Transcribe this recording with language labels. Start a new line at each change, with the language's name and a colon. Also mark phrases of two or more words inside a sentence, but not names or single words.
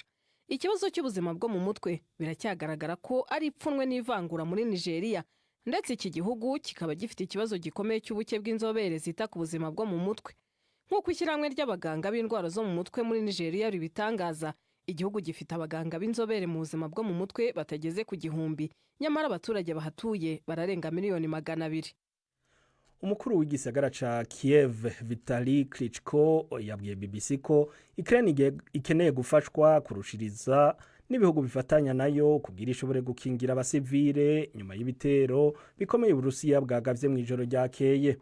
Kinyarwanda: Ikibazo cy'ubuzima bwo mu mutwe biracyagaragara ko ari ipfunwe n'ivangura muri Nigeria, ndetse iki gihugu kikaba gifite ikibazo gikomeye cy'ubuke bw'inzobere zita ku buzima bwo mu mutwe. Nk'uko ishyirahamwe ry'abaganga b'indwara zo mu mutwe muri Nigeria ribitangaza, igihugu gifite abaganga b'inzobere mu buzima bwo mu mutwe batageze ku 1,000, nyamara abaturage bahatuye bararenga 200,000.
Rundi: Umukuru w'igisagara ca Kiev Vitali Klitschko yabwiye BBC ko Ukraine ikeneye gufashwa kurushiriza n'ibihugu bifatanya nayo kugira ishobore gukingira abasivile nyuma y'ibitero bikomeye Uburusiya bwagavye mu ijoro ryakeye.